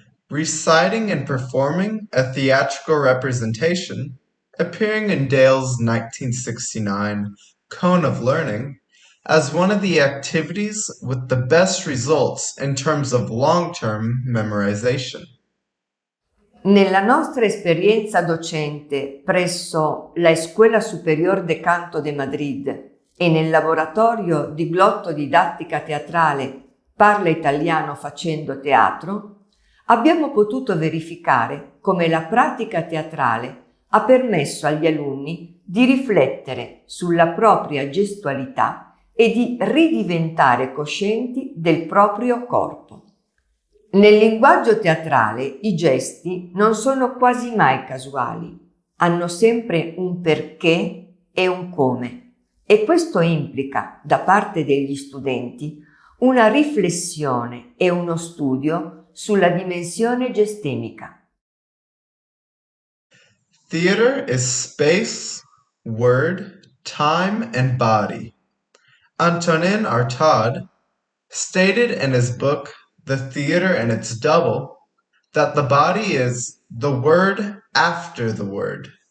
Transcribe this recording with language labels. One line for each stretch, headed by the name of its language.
English: Reciting and performing a theatrical representation, appearing in Dale's 1969 Cone of Learning, as one of the activities with the best results in terms of long-term memorization.
Italian: Nella nostra esperienza docente presso la Escuela Superior de Canto de Madrid e nel laboratorio di Glotodidáctica teatrale Parla Italiano Facendo Teatro, abbiamo potuto verificare come la pratica teatrale ha permesso agli alunni di riflettere sulla propria gestualità e di ridiventare coscienti del proprio corpo. Nel linguaggio teatrale i gesti non sono quasi mai casuali, hanno sempre un perché e un come, e questo implica da parte degli studenti una riflessione e uno studio sulla dimensione gestemica.
English: Theater is space, word, time, and body. Antonin Artaud stated in his book The Theater and Its Double that the body is the word after the word.